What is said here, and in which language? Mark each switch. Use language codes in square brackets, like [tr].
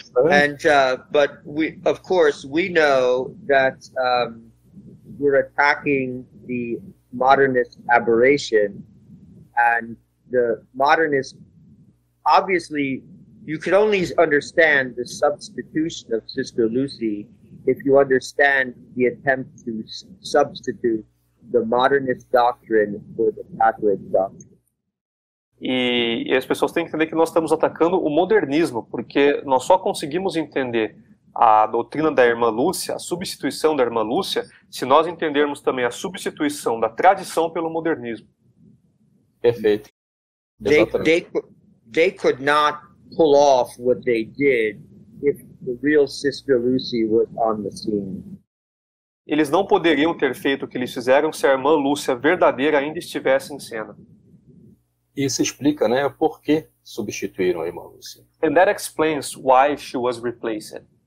[en] And but of course we know that we're attacking the modernist aberration, and the modernist, obviously you could only understand the substitution of Sister Lucy if you understand the attempt to substitute the modernist doctrine for the Catholic doctrine. [pt] E as pessoas têm que entender que nós estamos atacando o modernismo, porque nós só conseguimos entender a doutrina da irmã Lúcia, a substituição da irmã Lúcia, se nós entendermos também a substituição da tradição pelo modernismo. Perfeito. [en] They could not pull off what they did if the real Sister Lucy was on the scene. [pt] Eles não poderiam ter feito o que eles fizeram se a irmã Lúcia verdadeira ainda estivesse em cena. Isso explica, né, por que substituíram a irmã Lúcia. [en] And that explains why she was replaced.